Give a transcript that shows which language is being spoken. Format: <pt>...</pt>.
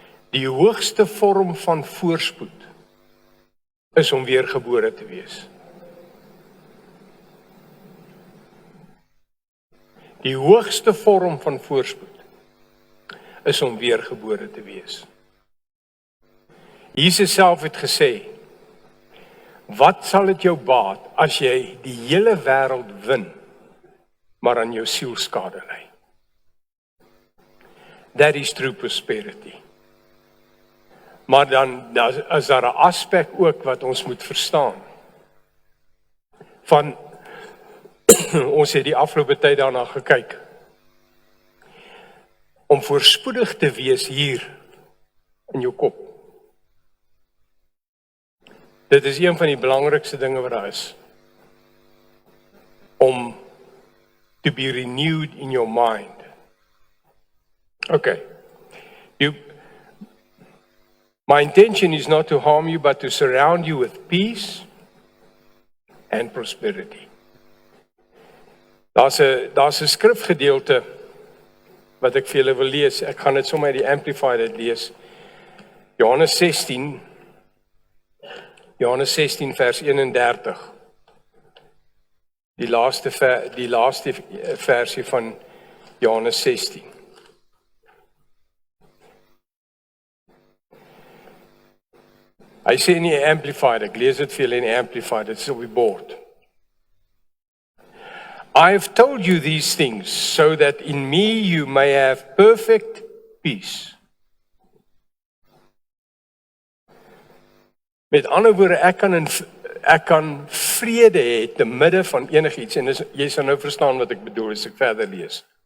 <af>Die hoogste vorm van voorspoed is om weergebore te wees. Die hoogste vorm van voorspoed is om weergebore te wees. Jesus self het gesê, wat sal dit jou baat as jy die hele wêreld win, maar aan jou siel skade ly?</af> <en>That is true prosperity.</en> <af>Maar dan is daar 'n aspek ook wat ons moet verstaan. Van ons het die afgelope tyd daarna gekyk. Om voorspoedig te wees hier in jou kop. Dit is een van die belangrikste dinge wat daar is. Om</af> <en>to be renewed in your mind. Okay. My intention is not to harm you, but to surround you with peace and prosperity.</en> <af>Daar's 'n skrifgedeelte wat ek vir julle wil lees. Ek gaan dit sommer uit die Amplified lees. Johannes 16 vers 31. Die laaste versie van Johannes 16. Hy sê in die Amplified, ek lees dit vir julle in die Amplified, dit is op die bord.</af> <en>I have told you these things so that in me you may have perfect peace.</en> <af>Met ander woorde, ek kan vrede hê te midde van enigiets en jy sal nou verstaan wat ek bedoel as ek verder lees.</af>